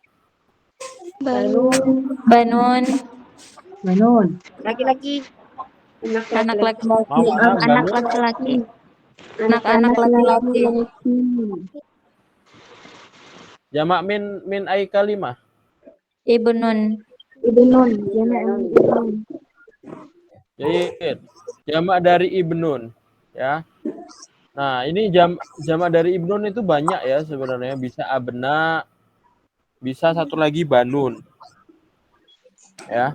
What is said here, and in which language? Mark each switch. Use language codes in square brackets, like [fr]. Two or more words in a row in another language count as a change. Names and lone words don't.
[id] Banun. Laki-laki. Anak laki-laki. Mau mana Anak banun? laki-laki. Anak-anak laki-laki. [ar] Jamak min ay kalimah. [id] Ibnun. Ibnun, Ibnun. Jadi jamak dari ibnun ya. Nah, ini jamak dari ibnun itu banyak ya sebenarnya. Bisa abna, bisa satu lagi banun. Ya.